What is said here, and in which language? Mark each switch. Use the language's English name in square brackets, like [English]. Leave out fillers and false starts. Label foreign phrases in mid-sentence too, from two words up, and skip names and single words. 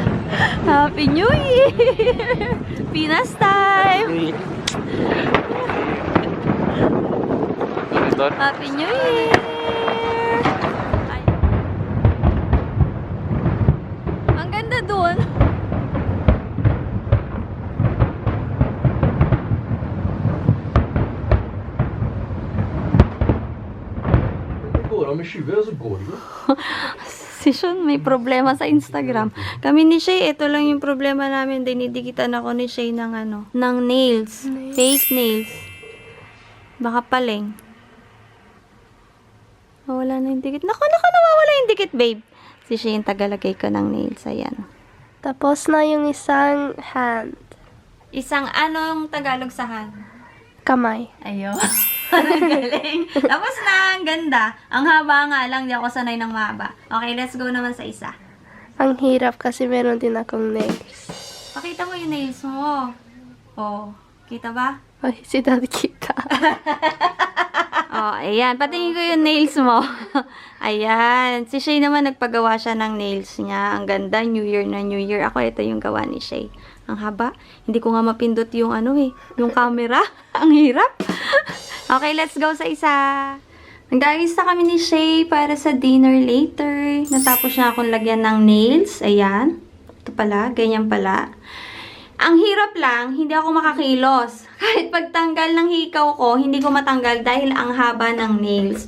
[English] Happy New Year! Pinas time! Happy New Year! [Filipino] Ay. Ang ganda dun! [Swedish] Går de med 20 så går det. [Filipino] Si Sean may problema sa Instagram. Kami ni Shay, ito lang yung problema namin. Dinidikitan ako ni Shay ng ano, ng nails. [English] Fake nails. [Filipino] Baka paling. Wala na yung dikit. Naku, nawawala yung dikit, babe. Si Shay yung tagalagay ko ng nails. Ayan. Tapos na yung isang hand. Isang anong Tagalog sa hand? Kamay. Ayun. Ang galing. Tapos na, ang ganda. Ang haba nga lang, di ako sanay ng mahaba. [English] Okay, let's go [Filipino] naman sa isa. Ang hirap kasi meron din akong nails. Pakita mo yung nails mo. Oh, kita ba? Ay, si Dad kita. Oh, ayan. Patingin ko yung nails mo. Ayan. Si Shay naman, nagpagawa siya ng nails niya. Ang ganda. New Year na New Year. Ako, ito yung gawa ni Shay. Ang haba. Hindi ko nga mapindot yung yung camera. Ang hirap. [English] Okay, let's go [Filipino] sa isa. Nag-ayos na kami ni Shay para sa [English] dinner later. [Filipino] Natapos na akong lagyan ng nails. Ayan. Ito pala. Ganyan pala. Ang hirap lang, hindi ako makakilos. Kahit pagtanggal ng hikaw ko, hindi ko matanggal dahil ang haba ng nails.